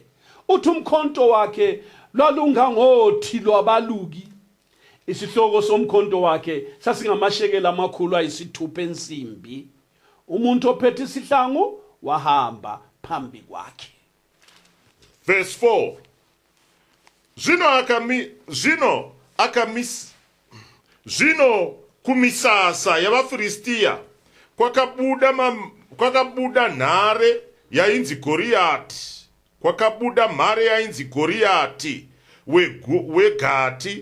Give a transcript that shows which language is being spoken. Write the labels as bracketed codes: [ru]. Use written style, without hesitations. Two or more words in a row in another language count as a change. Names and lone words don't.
[zu] Uthi umkhonto wakhe lwalungangothi lwabaluki. Isihloko somkhonto wakhe sasingamashekeli amakhulu ayisithupha ensimbi. Umuntu ophethe isihlangu wahamba phambi kwakhe. Verse 4. [sn] Zvino kumisasa yavafristiya kwakabuda nhare yainzi Goriati. Kwakabuda mhare yainzi Goriati weGati.